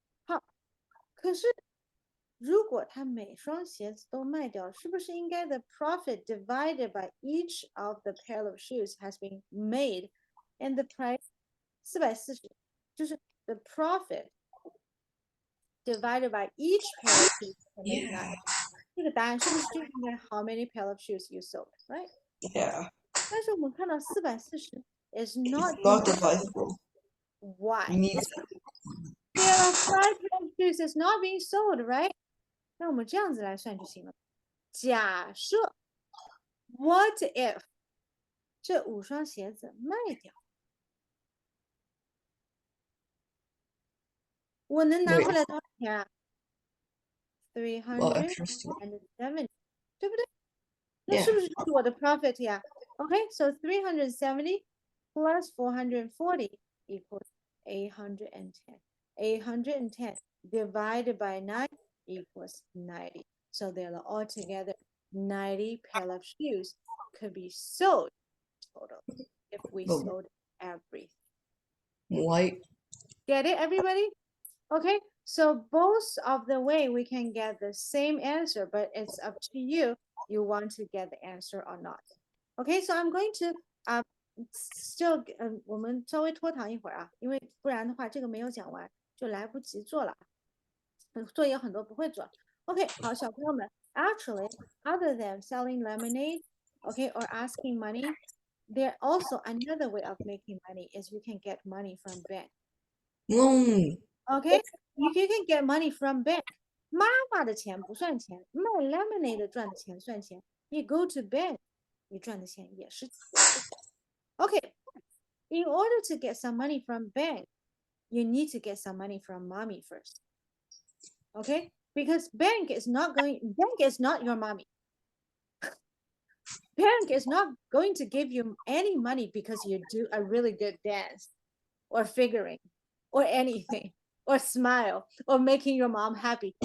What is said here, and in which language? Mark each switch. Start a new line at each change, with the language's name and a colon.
English: 好，可是如果他每双鞋子都卖掉，是不是应该 the profit divided by each of the pair of shoes has been made and the price 440，就是 the profit divided by each pair of shoes can make Yeah. 9。这个答案是不是就应该 how many pair of shoes you sold, right? Yeah.
Chinese: 但是我们看到440 is not
English: Not divisible. divisible. Why? We need There are 5 pair of shoes is not being sold, right?
Chinese: 那我们这样子来算就行了。假设 what if 这5双鞋子卖掉，我能拿
English: Wait.
Chinese: 回来多少钱啊
English: well, extra
Chinese: ？370，对不对？那
English: Yeah. 是不是就是我的 profit 呀？ Okay, so 370 plus 440 equals 810. 810 divided by 9 equals 90. So they are altogether 90 pair of shoes could be sold total if we Oh. sold everything. White. Get it, everybody? Okay, so both of the way we can get the same answer, but it's up to you. You want to get the answer or not.
Chinese: Okay, so I'm going to still 我们稍微拖堂一会儿啊，因为不然的话这个没有讲完就来不及做了。作业很多不会做。
English: OK，好，小朋友们，actually other than selling lemonade, okay, or asking money, there also another way of making money is you can get money from bank. Loan. Okay, you can get money from bank.
Chinese: 妈妈的钱不算钱，卖 lemonade 赚的钱算钱。你 go to bank，你赚的钱也是钱。
English: Okay, in order to get some money from bank, you need to get some money from mommy first. Okay, because bank is not your mommy. Bank is not going to give you any money because you do a really good dance or figuring or anything or smile or making your mom happy.